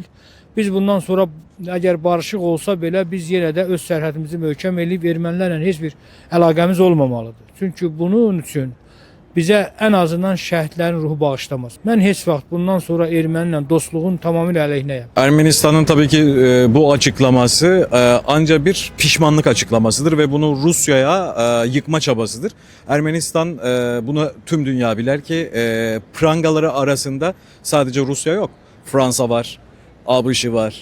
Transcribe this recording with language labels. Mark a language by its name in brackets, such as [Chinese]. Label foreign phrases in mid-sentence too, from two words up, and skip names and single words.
[Azerbaijani] Biz bundan sonra əgər barışıq olsa belə biz yenə də öz sərhədimizi möhkəm eləyib ermənilərlə heç bir əlaqəmiz olmamalıdır. Çünki bunun üçün bizə ən azından şəhidlərin ruhu bağışlamaz. Mən heç vaxt bundan sonra erməniylə dostluğun tamamilə əleyhinəyəm. [Turkish] Ermenistan'ın tabii ki bu açıklaması ancak bir pişmanlık açıklamasıdır ve bunu Rusya'ya yıkma çabasıdır. Ermenistan bunu tüm dünya bilir ki prangaları arasında sadece Rusya yok. Fransa var, ABŞ var.